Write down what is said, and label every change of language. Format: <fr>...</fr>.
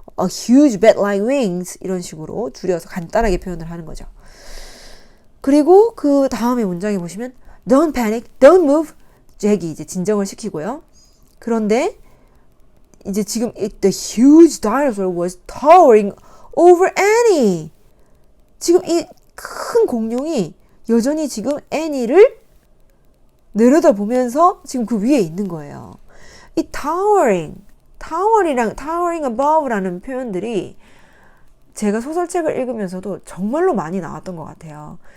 <en>A huge bat-like wings</en> <ko>이런 식으로 줄여서 간단하게 표현을 하는 거죠. 그리고 그 다음에 문장에 보시면</ko> <en>Don't panic, don't move.</en> <ko>잭이 이제 진정을 시키고요. 그런데 이제 지금</ko> <en>the huge dinosaur was towering over Annie.</en> <ko>지금 이 큰 공룡이 여전히 지금 애니를 내려다보면서 지금 그 위에 있는 거예요. 이 towering above라는 표현들이 제가 소설책을 읽으면서도 정말로 많이 나왔던 것 같아요.</ko>